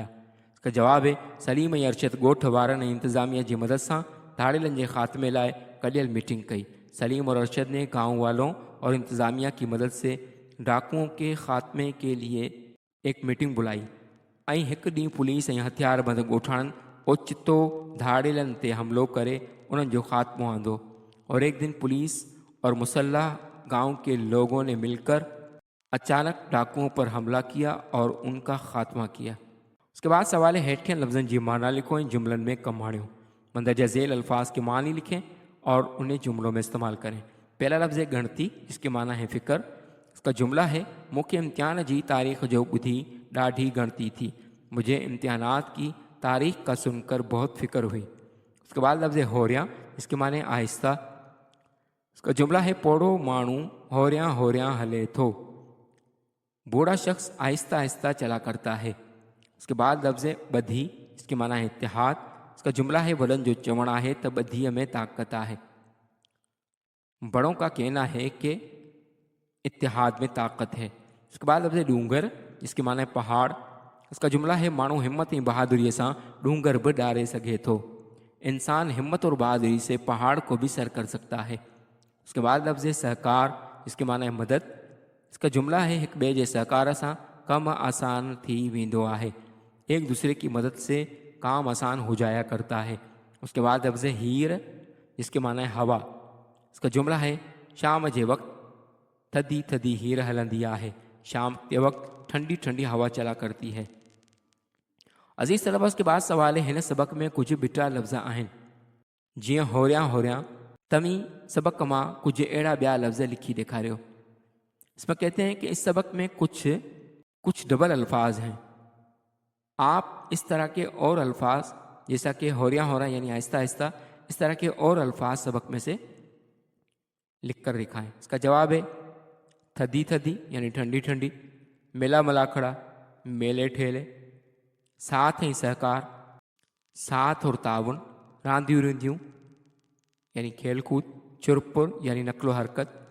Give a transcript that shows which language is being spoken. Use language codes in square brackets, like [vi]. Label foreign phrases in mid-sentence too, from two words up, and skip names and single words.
[ur] اس کا جواب ہے, [sd] सलीम ऐं अरशद ॻोठ वारनि ऐं इंतज़ामिया जी मदद सां धाड़ेलन जे ख़ात्मे लाइ कढियल मीटिंग कई। [ur] سلیم اور ارشد نے گاؤں والوں اور انتظامیہ کی مدد سے ڈاکوؤں کے خاتمے کے لیے ایک میٹنگ بلائی [sd] ऐं हिकु ॾींहुं पुलिस ऐं हथियारबंद ॻोठाणनि ओचितो धाड़ेलन ते हमलो करे उन्हनि जो ख़ात्मो आंदो। [ur] اور ایک دن پولیس اور مسلح گاؤں کے لوگوں نے مل کر اچانک ڈاکوؤں پر حملہ کیا اور ان کا خاتمہ کیا. اس کے بعد سوال ہے, [sd] हेठियन लफ्ज़नि जी माना लिखो ऐं जुमलनि में कमु आणियो। [ur] مندرجہ ذیل الفاظ کے معنی لکھیں اور انہیں جملوں میں استعمال کریں. پہلا لفظ ہے گڻتی، جس کے معنی ہے فکر. اس کا جملہ ہے, [sd] मूंखे इम्तिहान जी तारीख़ जो ॿुधी ॾाढी गणती थी। [ur] مجھے امتحانات کی تاریخ کا سن کر بہت فکر ہوئی. اس کے بعد لفظ ہے هوريان، اس کے معنی آہستہ. اس کا جملہ ہے, [sd] पोड़ो माण्हू होरियाँ होरियाँ हले थो। [ur] بوڑھا شخص آہستہ آہستہ چلا کرتا ہے. اس کے بعد لفظ ہے ٻڌي، اس کے معنی ہے اتحاد. اس کا جملہ ہے, [sd] वॾनि जो चवण आहे त ॿधीअ में ताक़त आहे। [ur] بڑوں کا کہنا ہے کہ اتحاد میں طاقت ہے. اس کے بعد لفظ ڈونگر، جس کے معنی ہے پہاڑ. اس کا جملہ ہے, [sd] माण्हू हिम्मत ऐं बहादुरी सां डूंगर भी डारे सघे थो। [ur] انسان ہمت اور بہادری سے پہاڑ کو بھی سر کر سکتا ہے. اس کے بعد لفظ سهڪار، جس کے معنی ہے مدد. اس کا جملہ ہے, [sd] हिक ॿिए जे सहकार सां कम आसान थी वेंदो आहे। [ur] ایک دوسرے کی مدد سے کام آسان ہو جایا کرتا ہے. اس کے بعد لفظ هير، جس کے معنی ہے ہوا. اس کا جملہ ہے, [sd] शाम जे वक्त थधी थधी हीर हलंदी आहे, [ur] شام کے وقت ٹھنڈی ٹھنڈی ہوا چلا کرتی ہے. عزیز طلبہ، اس کے بعد سوال ہے, [sd] हिन सबक में कुछ बिटा लफ़्ज़ आहिनि, जीअं होरियां होरियां। तव्हीं सबक मां कुछ अहिड़ा ॿिया लफ़्ज़ लिखी ॾेखारियो। [ur] اس میں کہتے ہیں کہ اس سبق میں کچھ ڈبل الفاظ ہیں. آپ اس طرح کے اور الفاظ، جیسا کہ [sd] होरियां होरियां [ur] یعنی آہستہ آہستہ، اس طرح کے اور الفاظ سبق میں سے لکھ کر دکھائیں. اس کا جواب ہے [sd] थदी थदी [ur] یعنی ٹھنڈی ٹھنڈی, [sd] मेला मलाखड़ा [ur] میلے ٹھیلے, [sd] साथ ऐं सहकार [ur] ساتھ اور تعاون, [sd] रांदियूं रिंदियूं [ur] یعنی کھیل کود، چرپر یعنی نقل و حرکت.